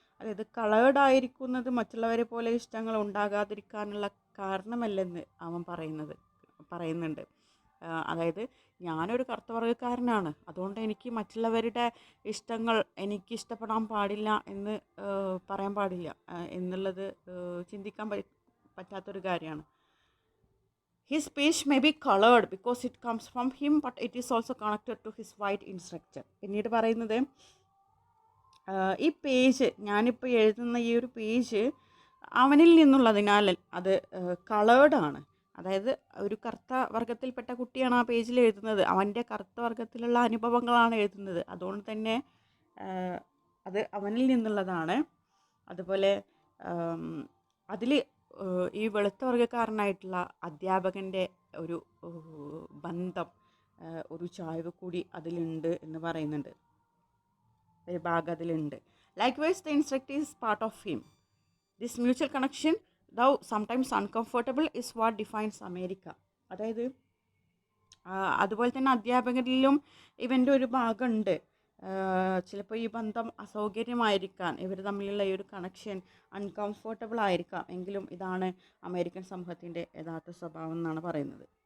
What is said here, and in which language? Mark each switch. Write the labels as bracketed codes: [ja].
[ml] അതായത് കളേർഡായിരിക്കുന്നത് മറ്റുള്ളവരെ പോലെ ഇഷ്ടങ്ങൾ ഉണ്ടാകാതിരിക്കാനുള്ള കാരണമല്ലെന്ന് അവൻ പറയുന്നുണ്ട്. അതായത് ഞാനൊരു കറുത്തവർഗ്ഗക്കാരനാണ്, അതുകൊണ്ട് എനിക്ക് മറ്റുള്ളവരുടെ ഇഷ്ടങ്ങൾ എനിക്ക് ഇഷ്ടപ്പെടാൻ പാടില്ല എന്ന് പറയാൻ പാടില്ല എന്നുള്ളത് ചിന്തിക്കാൻ പറ്റാത്തൊരു കാര്യമാണ്. [en] His speech may be colored because it comes from him, but it is also connected to his white instructor. [ml] പിന്നീട് പറയുന്നത് ഈ പേജ്, ഞാനിപ്പോൾ എഴുതുന്ന ഈ ഒരു പേജ് അവനിൽ നിന്നുള്ളതിനാൽ അത് കളേർഡാണ്. അതായത് ഒരു കറുത്ത വർഗത്തിൽപ്പെട്ട കുട്ടിയാണ് ആ പേജിൽ എഴുതുന്നത്, അവൻ്റെ കറുത്ത വർഗത്തിലുള്ള അനുഭവങ്ങളാണ് എഴുതുന്നത്, അതുകൊണ്ട് തന്നെ അത് അവനിൽ നിന്നുള്ളതാണ്. അതുപോലെ അതിൽ ഈ വെളുത്ത വർഗ്ഗക്കാരനായിട്ടുള്ള അധ്യാപകൻ്റെ ഒരു ബന്ധം, ഒരു ചായ്വ് കൂടി അതിലുണ്ട് എന്ന് പറയുന്നുണ്ട്, ഒരു ഭാഗം അതിലുണ്ട്. [en] Likewise the instructor is part of him. This mutual connection though sometimes uncomfortable is what defines America. [ml] അതായത് അതുപോലെ തന്നെ അധ്യാപകരിലും ഇവൻ്റെ ഒരു ഭാഗമുണ്ട്. ചിലപ്പോൾ ഈ ബന്ധം അസൗകര്യമായിരിക്കാം, ഇവർ തമ്മിലുള്ള ഈ ഒരു കണക്ഷൻ അൺകംഫർട്ടബിൾ ആയിരിക്കാം, എങ്കിലും ഇതാണ് അമേരിക്കൻ സമൂഹത്തിൻ്റെ യഥാർത്ഥ സ്വഭാവം എന്നാണ് പറയുന്നത്.